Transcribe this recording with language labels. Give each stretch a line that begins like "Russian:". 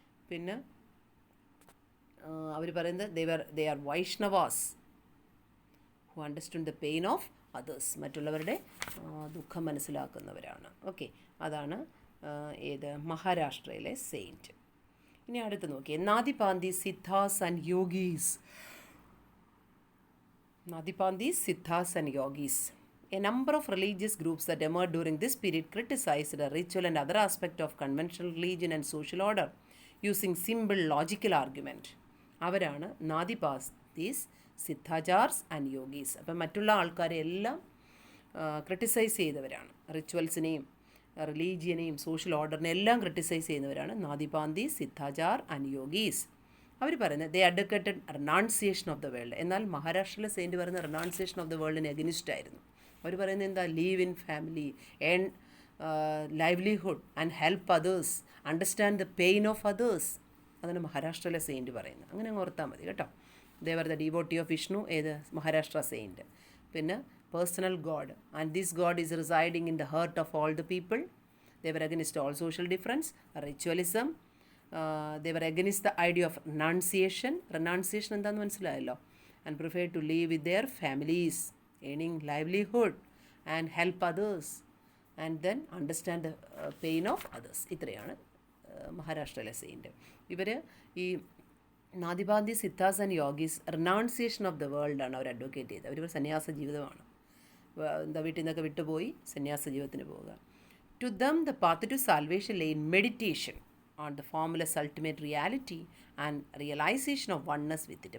Malayalam: പിന്നെ അവർ പറയുന്നത്
English: they are Vaishnavas who understood the pain of others,
Malayalam: മറ്റുള്ളവരുടെ ദുഃഖം മനസ്സിലാക്കുന്നവരാണ്. ഓക്കെ, അതാണ് ഏത് മഹാരാഷ്ട്രയിലെ സെയിൻറ്റ്. ഇനി അടുത്ത് നോക്കിയേ, നാദിപാന്തി സിദ്ധാസ് and യോഗീസ്.
English: Nathpanthi Siddhas and yogis. A number of religious groups that emerged during this period criticized the ritual and other aspect of conventional religion and social order using simple logical argument.
Malayalam: അവരാണ് നാദിപാന്തീസ്, സിദ്ധാചാർസ് and യോഗീസ്. അപ്പം മറ്റുള്ള ആൾക്കാരെ എല്ലാം ക്രിട്ടിസൈസ് ചെയ്തവരാണ്. റിച്വൽസിനെയും റിലീജിയനെയും social ഓർഡറിനെ എല്ലാം criticise ചെയ്യുന്നവരാണ് നാദിപാന്തീസ്, സിദ്ധാചാർ and യോഗീസ്. അവർ പറയുന്നത്
English: They advocated renunciation of the world.
Malayalam: എന്നാൽ മഹാരാഷ്ട്രയിലെ
English: saint
Malayalam: പറയുന്ന
English: renunciation of the വേൾഡിന് against
Malayalam: ആയിരുന്നു. അവർ പറയുന്നത് എന്താ,
English: Live in family, earn livelihood and help others, understand the pain of others.
Malayalam: അതാണ് മഹാരാഷ്ട്രയിലെ സെയിൻറ്റ് പറയുന്നത്. അങ്ങനെ അങ്ങ് ഓർത്താൽ മതി കേട്ടോ.
English: they were the devotee of Vishnu,
Malayalam: ഏത് മഹാരാഷ്ട്ര സെയിൻറ്റ്.
English: പിന്നെ personal god, and this god is residing in the heart of all the people. They were against all social difference, ritualism. They were against the idea of renunciation.
Malayalam: Renunciation എന്താണെന്ന് മനസ്സിലായല്ലോ.
English: And prefer to live with their families, earning livelihood and help others and then understand the pain of others.
Malayalam: ഇത്രയാണ് മഹാരാഷ്ട്രയിലെ saint. ഇവർ ഈ നാദിപാന്തി, സിദ്ധാസ് and യോഗീസ്
English: renunciation of the വേൾഡാണ്
Malayalam: our advocate ചെയ്തത്. അവർ സന്യാസ ജീവിതമാണ്, എന്താ വീട്ടിൽ നിന്നൊക്കെ വിട്ടുപോയി സന്യാസ ജീവിതത്തിന് പോവുക.
English: To them the path to salvation lay in meditation on the formless ultimate reality and realization of oneness with it.